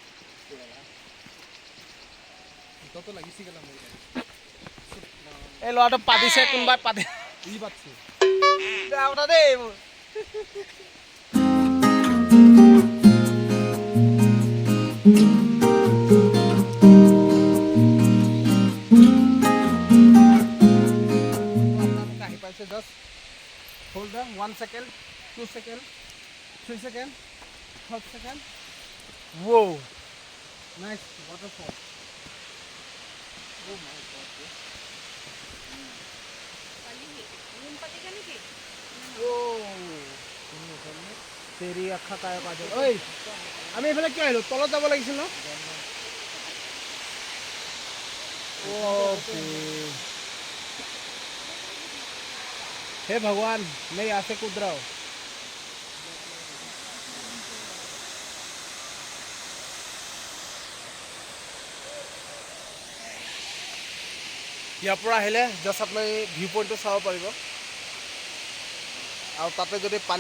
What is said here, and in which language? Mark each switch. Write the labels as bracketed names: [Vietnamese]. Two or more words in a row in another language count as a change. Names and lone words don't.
[Assamese] এই ল'ৰাটো পাতিছে কোনোবাই পাতি বেয়া কথা দেই এইবোৰ আহি পাইছে [English] just hold the 1 second 2 second 3 seconds, 4 seconds. Whoa! Nice waterfall. Oh my god. [Hindi] तेरी अखा काय काजल ओय [Assamese] আমি এফালে কি আহিলো তলত যাব লাগিছিল ন [Hindi] हे भगवान मैं यहाँ से कूद रहा हूँ [Assamese] ইয়াৰ পৰা আহিলে জাষ্ট আপুনি ভিউ পইণ্টটো চাব পাৰিব আৰু তাতে যদি পানীৰ